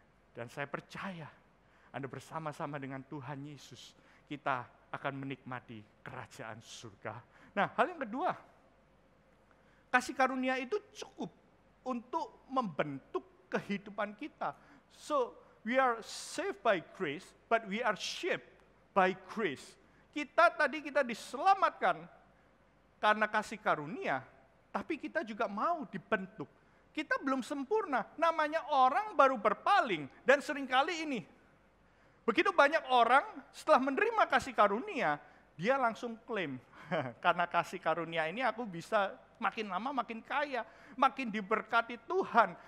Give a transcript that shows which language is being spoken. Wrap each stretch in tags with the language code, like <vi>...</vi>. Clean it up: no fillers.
<id>Dan saya percaya Anda bersama-sama dengan Tuhan Yesus, kita akan menikmati kerajaan surga. Nah, hal yang kedua, kasih karunia itu cukup untuk membentuk kehidupan kita.</id> <en>So, we are saved by grace, but we are shaped by grace.</en> <id>Kita diselamatkan karena kasih karunia, tapi kita juga mau dibentuk. Kita belum sempurna, namanya orang baru berpaling. Dan seringkali ini, begitu banyak orang setelah menerima kasih karunia, dia langsung klaim, karena kasih karunia ini aku bisa makin lama makin kaya, makin diberkati Tuhan.</id>